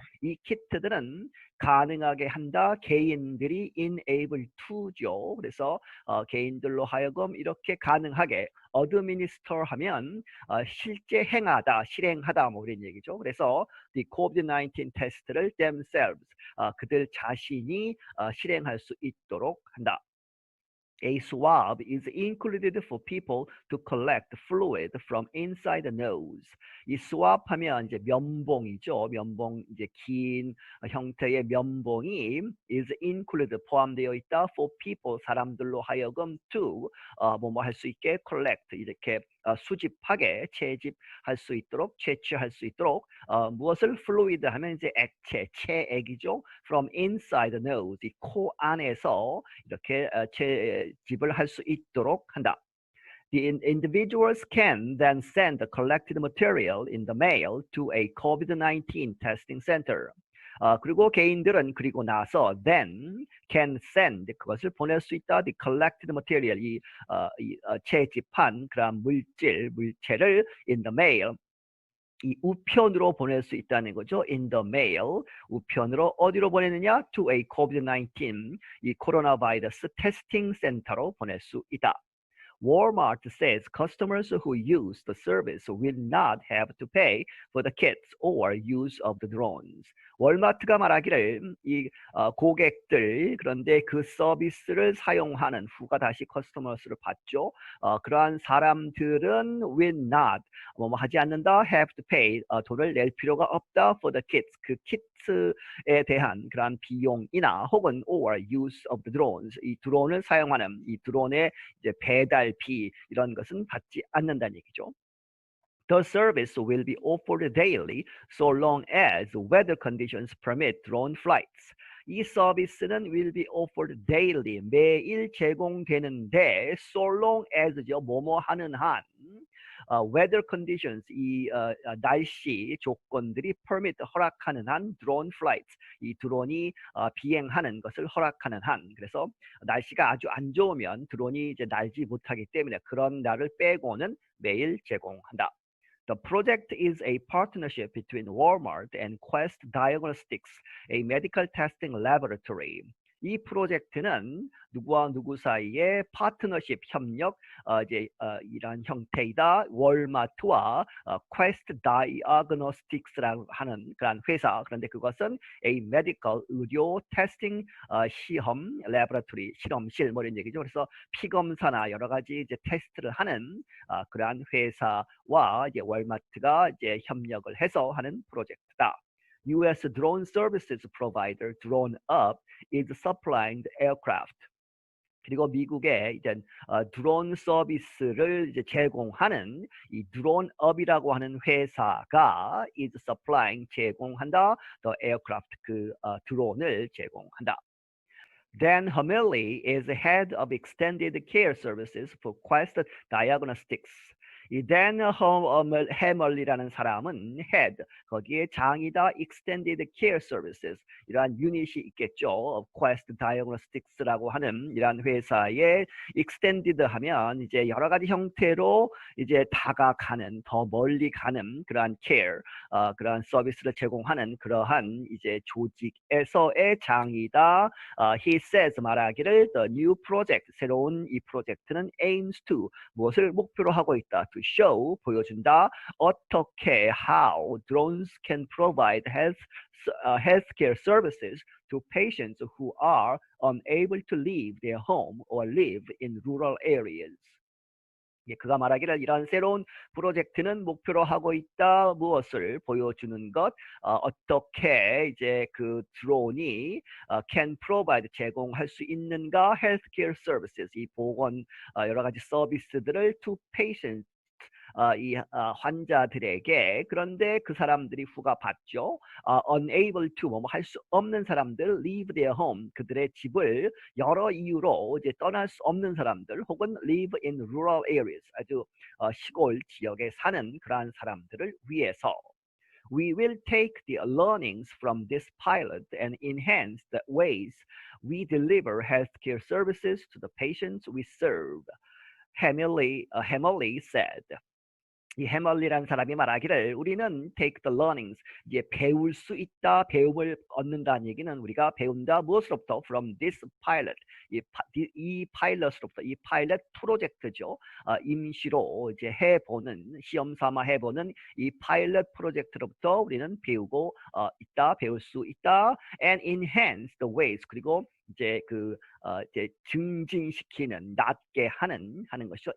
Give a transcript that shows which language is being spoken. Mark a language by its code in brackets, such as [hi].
[ko] 이 키트들은 가능하게 한다. 개인들이 [en] enable to [ko] 죠. 그래서 개인들로 하여금 이렇게 가능하게 [en] administer [ko] 하면 실제 행하다, 실행하다 뭐 이런 얘기죠. 그래서 [en] the COVID-19 [ko] 테스트를 [en] themselves, [ko] 그들 자신이 실행할 수 있도록 한다. [en] A swab is included for people to collect fluid from inside the nose. [ko] 이 swab 하면 이제 면봉이죠. 면봉, 이제 긴 형태의 면봉이 [en] is included, [ko] 포함되어 있다. [en] for people, [ko] 사람들로 하여금 to 뭐뭐 할 수 있게 [en] collect, [ko] 이렇게 수집하게, 채집할 수 있도록, 채취할 수 있도록 무엇을 [en] fluid [ko] 하면 이제 액체, 체액이죠. [en] from inside the nose, [ko] 이 코 안에서 이렇게 채집을 할 수 있도록 한다. [en] The individuals can then send the collected material in the mail to a COVID-19 testing center. [ko] 그리고 개인들은 그리고 나서 [en] then can send [ko] 그것을 보낼 수 있다. [en] The collected material [ko] 채집한 그런 물체를 [en] in the mail [ko] 이 우편으로 보낼 수 있다는 거죠. [en] In the mail [ko] 우편으로 어디로 보내느냐? [en] To a COVID-19 [ko] 이 코로나 바이러스 테스팅 센터로 보낼 수 있다. [en] Walmart says customers who use the service will not have to pay for the kits or use of the drones. [ko] 월마트가 말하기를 이 고객들 그런데 그 서비스를 사용하는 후가 다시 커스터머스를 받죠. 그러한 사람들은 [en] will not [ko] 뭐 하지 않는다 [en] have to pay [ko] 돈을 낼 필요가 없다 [en] for the kits [ko] 그 키트에 대한 그러한 비용이나 혹은 [en] or use of the drones [ko] 이 드론을 사용하는 이 드론의 이제 배달비 이런 것은 받지 않는다는 얘기죠. [en] The service will be offered daily so long as weather conditions permit drone flights. [ko] 이 서비스는 [en] will be offered daily [ko] 매일 제공되는데 [en] so long as [ko] 죠 뭐뭐 하는 한 [en] weather conditions [ko] 이 날씨 조건들이 [en] permit [ko] 허락하는 한 [en] drone flights [ko] 이 드론이 비행하는 것을 허락하는 한 그래서 날씨가 아주 안 좋으면 드론이 이제 날지 못하기 때문에 그런 날을 빼고는 매일 제공한다. [en] The project is a partnership between Walmart and Quest Diagnostics, a medical testing laboratory. [ko] 이 프로젝트는 누구와 누구 사이에 파트너십 협력 이런 형태이다. 월마트와 Quest Diagnostics라고 하는 그런 회사. 그런데 그것은 [en] a medical [ko] 의료 테스팅 시험 [en] laboratory [ko] 실험실 뭐 이런 얘기죠. 그래서 피검사나 여러 가지 이제 테스트를 하는 그러한 회사와 이제 월마트가 이제 협력을 해서 하는 프로젝트다. [en] U.S. drone services provider [ko] 드론으로 [en] is supplying the aircraft. [ko] 그리고 미국의 이제 드론 서비스를 이제 제공하는 이 드론업이라고 하는 회사가 is supplying 제공한다. [en] The aircraft [ko] 그 드론을 제공한다. [en] Dan Hamilly is head of extended care services for Quest Diagnostics. [ko] 이 Dan Hamilly라는 사람은 head 거기에 장이다 [en] extended care services [ko] 이러한 유닛이 있겠죠. Quest Diagnostics라고 하는 이러한 회사에 [en] extended [ko] 하면 이제 여러 가지 형태로 이제 다가가는 더 멀리 가는 그러한 care 그러한 서비스를 제공하는 그러한 이제 조직에서의 장이다. [en] He says [ko] 말하기를 [en] the new project [ko] 새로운 이 프로젝트는 [en] aims to [ko] 무엇을 목표로 하고 있다. [en] To show [ko] 보여준다. 어떻게 [en] how drones can provide healthcare services to patients who are unable to leave their home or live in rural areas. [ko] 그가 말하기를 이런 새로운 프로젝트는 목표로 하고 있다. 무엇을 보여주는 것, 어떻게 이제 그 드론이 [en] can provide [ko] 제공할 수 있는가? [en] Healthcare services [ko] 이 보건 여러 가지 서비스들을 [en] to patients [ko] 이 환자들에게 그런데 그 사람들이 후가 받죠. [en] unable to [ko] 뭐 할 수 없는 사람들 [en] leave their home [ko] 그들의 집을 여러 이유로 이제 떠날 수 없는 사람들 혹은 [en] live in rural areas [ko] 아주 시골 지역에 사는 그러한 사람들을 위해서 [en] We will take the learnings from this pilot and enhance the ways we deliver healthcare services to the patients we serve. Hamilly said. [ko] 이 해멀리라는 사람이 말하기를 우리는 [en] take the learnings [ko] 이제 배울 수 있다 배움을 얻는다는 얘기는 우리가 배운다 무엇으로부터 [en] from this pilot [ko] 이 파일럿으로부터 이 파일럿 프로젝트죠 임시로 이제 해보는 시험 삼아 해보는 이 파일럿 프로젝트로부터 우리는 배우고 있다 배울 수 있다 [en] and enhance the ways [ko] 그리고 이제 그 이제 증진시키는 낮게 하는 것이죠.